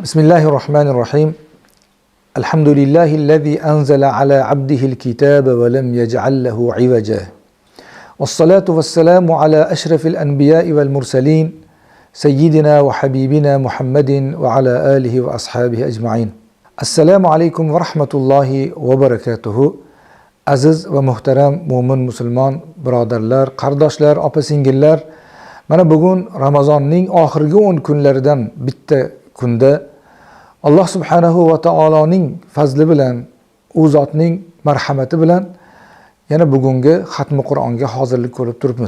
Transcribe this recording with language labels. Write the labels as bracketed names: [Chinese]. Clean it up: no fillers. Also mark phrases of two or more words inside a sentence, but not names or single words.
[Arabic] بسم الله الرحمن الرحيم. الحمد لله الذي أنزل على عبده الكتاب ولم يجعل له عوجا. والصلاة والسلام على أشرف الأنبياء والمرسلين. سيدنا وحبيبنا محمد وعلى آله وأصحابه أجمعين. السلام عليكم ورحمة الله وبركاته. [Uzbek] Aziz ve muhterem mo'min musulmon birodarlar, qardoshlar, opa-singillar, mana bugun Ramazonning oxirgi 10 kunlaridan bitta kunda Allah subhanahu va taoloning fazli bilan, u zotning marhamati bilan yana bugungi xatmi Qur'onga hozirlik ko'rib turibmiz.